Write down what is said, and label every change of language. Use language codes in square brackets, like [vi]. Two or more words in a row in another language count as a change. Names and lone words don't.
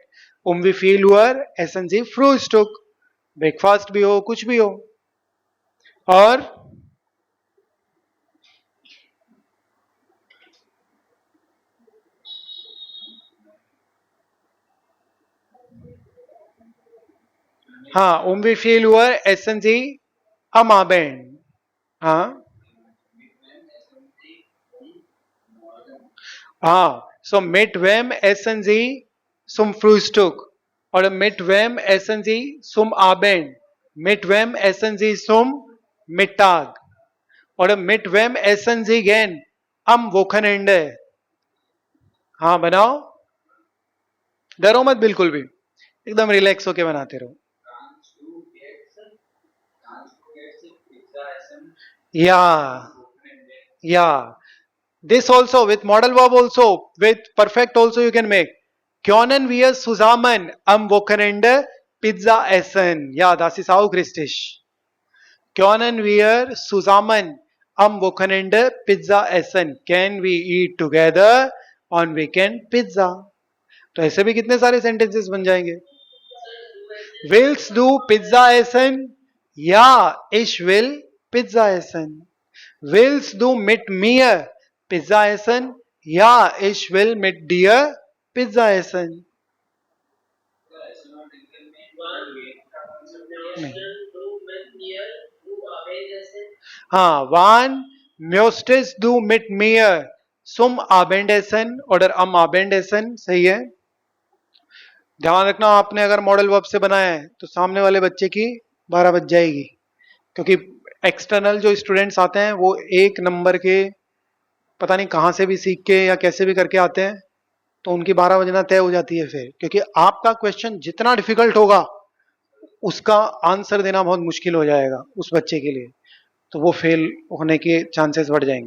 [de] Wie viel Uhr essen Sie Frühstück, [hi] ब्रेकफास्ट भी हो कुछ भी हो। और हाँ, [de] wie viel Uhr essen Sie am Abend? [hi] हाँ हाँ, [de] so mit wem essen Sie zum Frühstück? Oder mit wem essen Sie zum Abend? Mit wem essen Sie zum Mittag? Oder mit wem essen Sie gern am Wochenende? [hi] हाँ बनाओ, डरो मत बिल्कुल भी, एकदम रिलैक्स होके बनाते रहो. [en] Yeah, yeah. This also with model verb also with perfect also you can make. [de] Können wir zusammen am Wochenende Pizza essen? Ja, das ist auch richtig. Können wir zusammen am Wochenende Pizza essen? [en] Can we eat together on weekend pizza? [hi] तो ऐसे भी कितने सारे sentences बन जाएंगे. [de] Willst du Pizza essen? Ja, ich will Pizza essen. Willst du mit mir Pizza essen? Ja, ich will mit dir Pizza essen. [hi] नहीं. हाँ, [de] wann möchtest du mit mir zum Abendessen oder am Abendessen? [hi] सही है. ध्यान रखना, आपने अगर [en] model verb [hi] से बनाया है तो सामने वाले बच्चे की 12 बज जाएगी, क्योंकि एक्सटर्नल जो स्टूडेंट्स आते हैं वो एक नंबर के पता नहीं कहाँ से भी सीख के या कैसे भी करके आते हैं, तो उनकी 12 बजना तय हो जाती है फिर, क्योंकि आपका क्वेश्चन जितना डिफिकल्ट होगा उसका आंसर देना बहुत मुश्किल हो जाएगा उस बच्चे के लिए, तो वो फेल होने के चांसेस बढ़ जाएंगे.